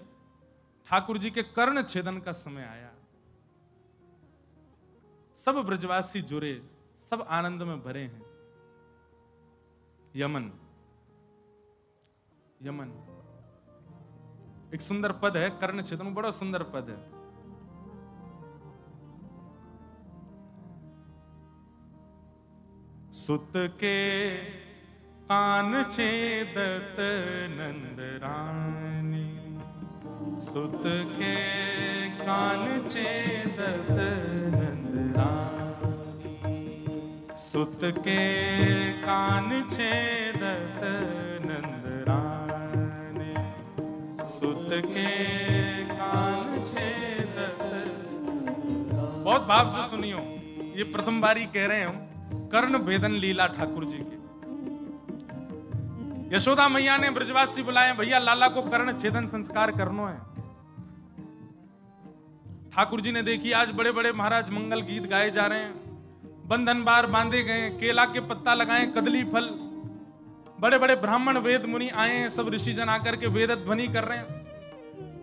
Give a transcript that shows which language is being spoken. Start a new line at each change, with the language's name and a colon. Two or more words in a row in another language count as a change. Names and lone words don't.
Hindi: ठाकुर जी के कर्ण छेदन का समय आया, सब ब्रजवासी जुड़े, सब आनंद में भरे हैं। यमन, यमन एक सुंदर पद है, कर्ण छेदन बड़ा सुंदर पद है।
Braj: सुत के कान छेदत नंद रानी, सुत के कान छेदत नंद रानी, सुत के कान छेदत नंद रानी, सुत के कान छेदत।
Hindi: बहुत भाव से सुनियो, ये प्रथम बारी कह रहे हैं कर्ण भेदन लीला ठाकुर जी की। यशोदा मैया ने ब्रजवासी बुलाए, भैया लाला को कर्ण छेदन संस्कार करनो है। ठाकुर जी ने देखी आज बड़े बड़े महाराज मंगल गीत गाए जा रहे हैं, बंधन बार बांधे गए, केला के पत्ता लगाए, कदली फल, बड़े बड़े ब्राह्मण वेद मुनि आए हैं, सब ऋषि जन आकर के वेद ध्वनि कर रहे हैं।